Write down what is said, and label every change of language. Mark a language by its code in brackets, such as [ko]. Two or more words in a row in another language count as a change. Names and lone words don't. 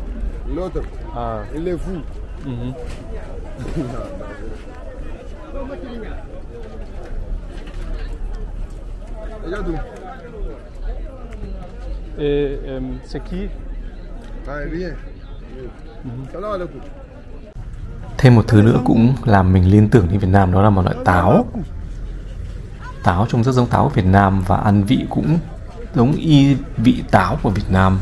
[fr] L'autre, il est fou. Regarde. Et c'est qui? Rien. [vi] Thêm một thứ nữa cũng làm mình liên tưởng đến Việt Nam, đó là một loại táo. Táo trông rất giống táo của Việt Nam và ăn vị cũng giống y vị táo của Việt Nam.